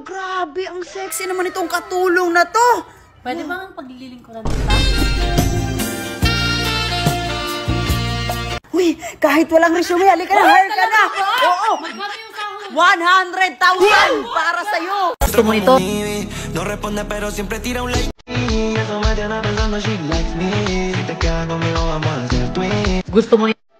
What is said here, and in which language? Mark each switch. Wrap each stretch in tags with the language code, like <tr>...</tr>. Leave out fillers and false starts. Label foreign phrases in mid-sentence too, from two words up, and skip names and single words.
<tl>Grabe, ang sexy naman itong katulong na to! Pwede ba ang paglilingkuran kita? Uy, kahit walang resume, halika na, hire ka na! Oo! 100,000 para sa'yo! Gusto mo ito?</tl> <es>No responde pero siempre tira un like. Eso me tiene pensando</es> <en>she likes me.</en> <es>Si te quedas conmigo vamos a hacer twin.</es> <tl>Gusto mo ito?</tl>